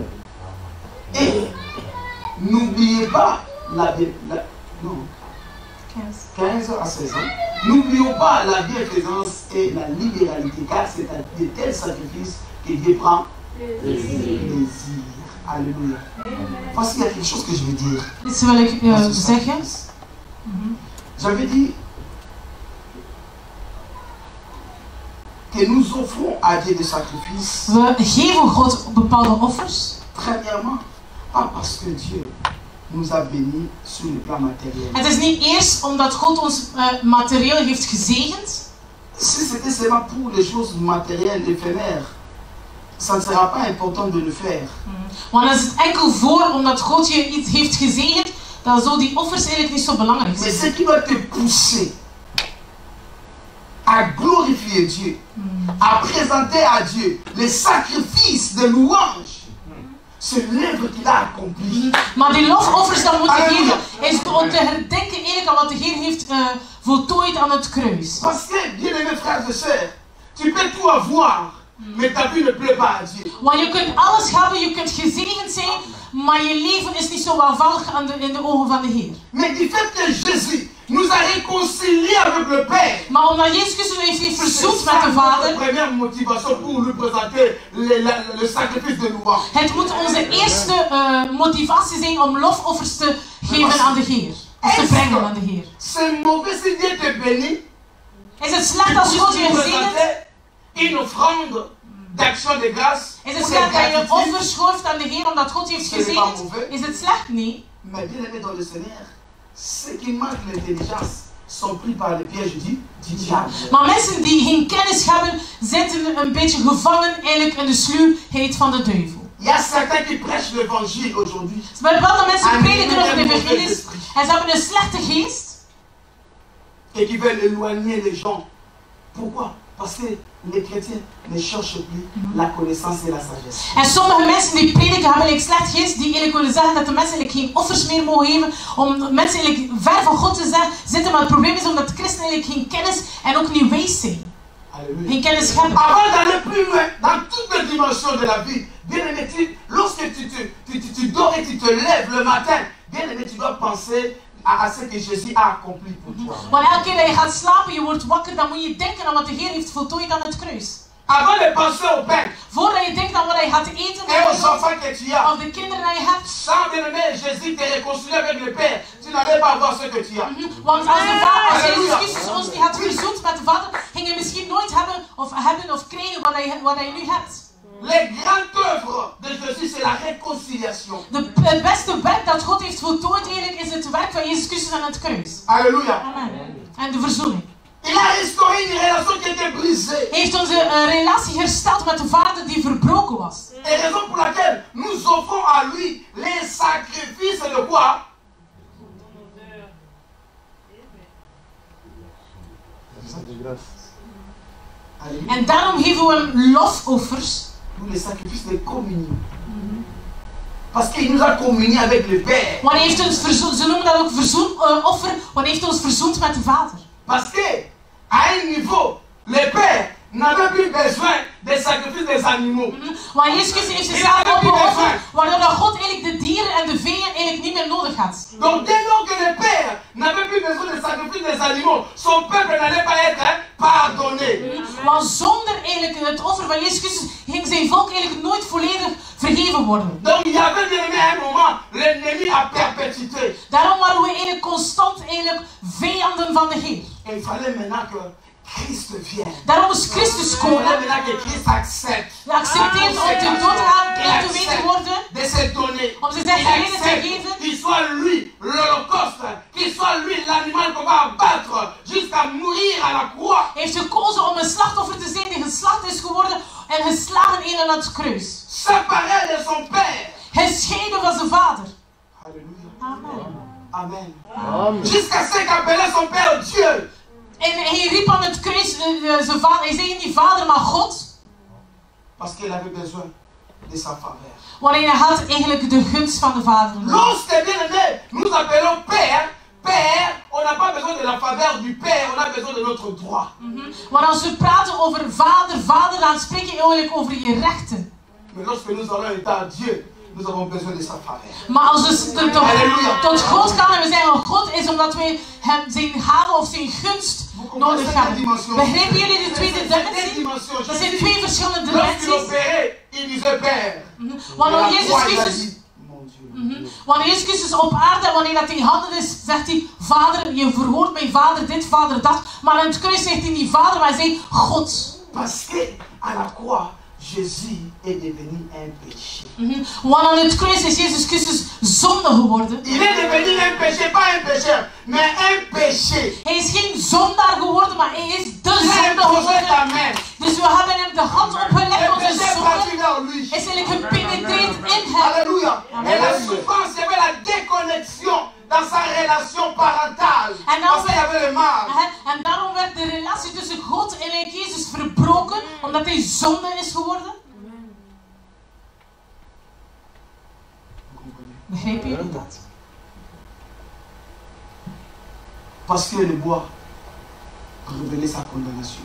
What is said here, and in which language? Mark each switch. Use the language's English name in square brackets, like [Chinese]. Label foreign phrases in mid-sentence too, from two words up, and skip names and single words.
[French] Et n'oubliez pas non, 15 à 16 ans. N'oublions pas la bienfaisance et la libéralité, car c'est à de tels sacrifices que Dieu prend plaisir. Alléluia. Voici, il y a quelque chose que je veux dire. [Dutch] Dit wil ik [French] dans ce [Dutch] zeggen. [French] sacrifice. J'avais dit que nous offrons à Dieu des sacrifices, [Dutch] We geven God bepaalde offers. [French] premièrement, pas parce que Dieu nous a bénis sur le plan matériel. [Dutch] Het is niet eerst omdat God ons materieel heeft gezegend. [French] Si c'était seulement pour les choses matérielles, éphémères, ça ne sera pas important de le faire. [Dutch] Want als het enkel voor omdat God je iets heeft gezegend, dan zou die offers eigenlijk niet zo belangrijk [French] Mais [Dutch] zijn. [French] ce qui va te pousser à glorifier Dieu, à présenter à Dieu les sacrifices de louange, c'est l'œuvre qu'il a accomplie. [Dutch] Maar die lofoffers dan moeten geven, is om te herdenken eigenlijk aan wat de Heer heeft voltooid aan het kruis. [French] Parce que, bien-aimés frères et sœurs, tu peux tout avoir Mais ta vie ne plaît pas à Dieu. [Dutch] Want je kunt alles hebben, je kunt gezegend zijn, maar je leven is niet zo welvallig in de ogen van de Heer. [French] Mais du fait que Jésus nous a réconciliés avec le Père. [Dutch] Maar omdat Jezus Christus heeft verzoend met de [French] la [Dutch] Vader, [French] première motivation pour lui présenter le sacrifice de louange. [Dutch] het moet onze eerste motivatie zijn om lofoffers te geven aan de Heer. Of te brengen aan de Heer. [French] C'est mauvais si Dieu te bénit. [Dutch] Is het slecht als God je gezegend? [French] Une offrande d'action de grâce. [Dutch] Is het slecht dat je offers geeft aan de Heer omdat God je heeft gezegend? Is het slecht? Nee. [French] Mais bien aimé dans le Seigneur, ceux qui manquent l'intelligence sont pris par le piège du diable. [Dutch] Maar mensen die geen kennis hebben, zitten een beetje gevangen eigenlijk in de sluwheid van de duivel. [French] Il y a certains qui prêchent l'évangile aujourd'hui. [Dutch] Maar bepaalde mensen prediken over de evangelie en ze hebben een slechte geest. [French] Et qui veulent éloigner les gens. Pourquoi? Parce que les chrétiens ne cherchent plus la connaissance et la sagesse. [Dutch] En sommige mensen die prediken hebben een slecht geest, die eigenlijk willen zeggen dat de mensen eigenlijk geen offers meer mogen geven, om mensen eigenlijk ver van God te zitten. Maar het probleem is omdat de christenen eigenlijk geen kennis en ook niet wijs zijn. Alléluia. Geen kennis hebben. [French] Avant d'aller plus loin, dans toutes les dimensions de la vie, bien aimé, lorsque tu dors et tu te lèves le matin, bien aimé, tu dois penser à ce que Jésus a accompli pour toi. [Dutch] Want elke keer dat je gaat slapen, je wordt wakker, dan moet je denken aan wat de Heer heeft voltooid aan het kruis. [French] Avant de penser au pain [Dutch] Voordat je denkt aan wat je gaat eten [French] et aux enfants que tu as, [Dutch] of de kinderen die je hebt. [French] sans bien aimé, Jésus te réconcilie avec le Père, tu n'allais pas avoir ce que tu as. [Dutch] Want als Jezus Christus ons die had verzoend met de Vader, ging je misschien nooit hebben of krijgen wat je nu hebt. [French] Les grandes œuvres de Jésus, c'est la réconciliation. [Dutch] Het beste werk dat God heeft voltooid eigenlijk is het werk van Jezus Christus aan het kruis. Alléluia. Amen. En de verzoening. [French] Il a restauré une relation qui était brisée. [Dutch] Hij heeft onze relatie hersteld met de Vader die verbroken was. [French] Et raison pour laquelle nous offrons à lui les sacrifices de quoi? [Dutch] En daarom geven we hem lofoffers. [French] Nous les sacrifices de communion. Parce qu'il nous a communié avec le Père. [Dutch] Want hij heeft ons verzoend, ze noemen dat ook verzoenoffer, want hij heeft ons verzoend met de Vader. [French] Parce que, à un niveau, le Père n'avait plus besoin des sacrifices des animaux. [Dutch] Want Jezus Christus heeft zichzelf opgeofferd, waardoor dat God eigenlijk de dieren en de veeën eigenlijk niet meer nodig had. [French] Donc dès lors que le Père n'avait plus besoin des sacrifices des animaux, son peuple n'allait pas être pardonné. [Dutch] Want zonder eigenlijk het offer van Jezus Christus ging zijn volk eigenlijk nooit volledig vergeven worden. [French] Donc il y avait bien aimé un moment l'ennemi à perpétuité. [Dutch] Daarom waren we eigenlijk constant eigenlijk vijanden van de Heer. [French] Et il fallait maintenant que Christ vienne. [Dutch] Daarom moest Christus [French] Il [Dutch] komen. [French] fallait maintenant que Christ accepte. [Dutch] Hij accepteert om te doodgaan, en te weten worden. [French] De se donner. [Dutch] Om zijn reden te geven. [French] Qu'il soit lui l'holocauste, qu'il soit lui l'animal qu'on va abattre jusqu'à mourir à la croix. [Dutch] Hij heeft gekozen om een slachtoffer te zijn die geslacht is geworden en geslagen in aan het kruis. [French] Séparé de son père. [Dutch] Gescheiden van zijn vader. Alléluia. Amen. Amen. [French] Jusqu'à ce qu'appelait son père Dieu. [Dutch] En hij riep aan het kruis zijn vader. Hij zei niet vader, maar God. [French] Parce qu'il avait besoin de sa faveur. [Dutch] Want hij had eigenlijk de gunst van de vader. [French] Lorsque bien aimé, nous appelons père, père, on n'a pas besoin de la faveur du père, on a besoin de notre droit. [Dutch] Want als we praten over vader, dan spreek je eigenlijk over je rechten. [French] Mais lorsque nous allons état à Dieu, nous avons besoin de sa faveur. [Dutch] Maar als we tot God gaan en we zeggen God is omdat wij hem zijn gave of zijn gunst nodig hebben. Begrijpen jullie de tweede dimensie? Dat zijn twee verschillende dimensies. Wanneer Jezus Christus op aarde, wanneer dat hij handen is, zegt hij, Vader, je verhoort mij, Vader dit, Vader dat. Maar aan het kruis zegt hij niet Vader, maar hij zegt God. [French] Parce que à la croix, Jésus est devenu un péché. [Dutch] Want aan het kruis is Jezus Christus zonde geworden. [French] Il est devenu un péché, pas un pécheur, mais un péché. [Dutch] Hij is geen zondaar geworden, maar hij is de zonde geworden. Dus we hebben hem de hand opgelegd op zijn zonde. Is eigenlijk gepenetreerd in hem. Alléluia. [French] Et la souffrance, il y avait la déconnexion dans sa relation parentale. Parce qu'il y avait le mal. [Dutch] En daarom werd de relatie tussen God en Jezus verbroken, omdat hij zonde is geworden. Begrijpen jullie dat? [French] Parce que le bois révéler sa condamnation.